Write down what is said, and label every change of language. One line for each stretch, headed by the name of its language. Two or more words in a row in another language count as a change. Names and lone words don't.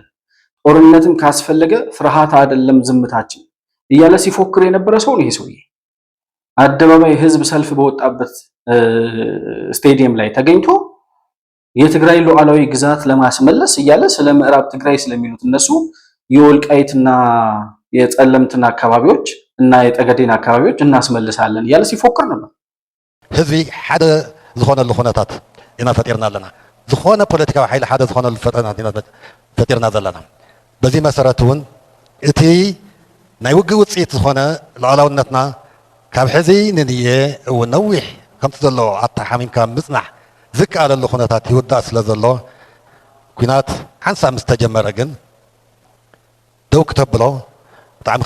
Amharic: ጦርነትም ካስፈለገ ፍርሃት አይደለም ዝምታችን እያለ ሲፎክር የነበረ ሰው ነው። ይሄ ሰውዬ አደባባይ ህዝብ ሰልፍ በወጣበት ስቴዲየም ላይ ተገኝቶ የትግራይ ሉዓላዊ ግዛት ለማስመለስ እያለ ስለ ምዕራብ ትግራይ ስለሚሉት እነሱ የወልቃይትና የጸለምትና አካባቢዎች እና የጠገዴን አካባቢዎች እናስመልሳለን እያለ ሲፎክር ነበር።
Tigrinya: ህዝቢ ሓደ ዝኾነሉ ኩነታት ኢና ፈጢርና ኣለና፣ ዝኾነ ፖለቲካዊ ሓይሊ ሓደ ዝኾነሉ ፈጢርና ዘለና። በዚ መሰረት እውን እቲ ናይ ውግእ ውፅኢት ዝኾነ ሉዓላውነትና ካብ ሕዚ ንንየ እውን ነዊሕ ከምቲ ዘሎ ኣተሓሚምካ ምፅናሕ ዝከኣለሉ ኩነታት ይውዳእ ስለ ዘሎ ኩናት ሓንሳብ ምስ ተጀመረ ግን ደው ክተብሎ ብጣዕሚ